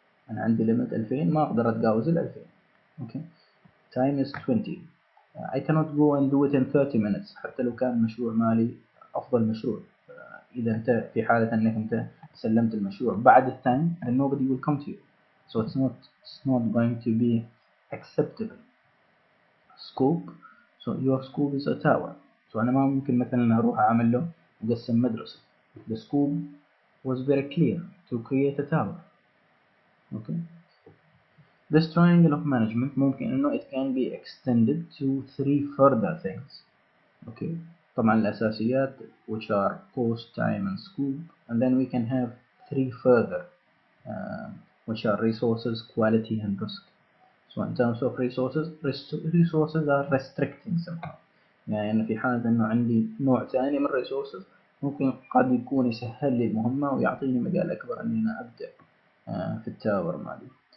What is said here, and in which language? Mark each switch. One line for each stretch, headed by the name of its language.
Arabic: أنا عندي limit 2000 ما أقدر أتجاوز 2000.
English: Okay. Time is 20. I cannot go and do it in 30 minutes
Arabic: حتى لو كان مشروع مالي أفضل مشروع. إذا أنت في حالة أنك أنت سلمت المشروع بعد التايم
English: then nobody will come to you. So it's not going to be acceptable. Scope. So your scope is a tower.
Arabic: So أنا ما ممكن مثلا أروح أعمل له مقسم مدرسة.
English: The scope was very clear to create a tower. Okay. This triangle of management
Arabic: ممكن إنه
English: it can be extended to three further things. Okay.
Arabic: طبعا الأساسيات
English: which are cost, time and scope, and then we can have three further which are resources, quality and risk. So in terms of resources are restricting somehow.
Arabic: يعني في حالة إنه عندي نوع ثاني من resources ممكن قد يكون يسهل لي المهمة ويعطيني مجال أكبر إني أنا أبدع في التاور مالي.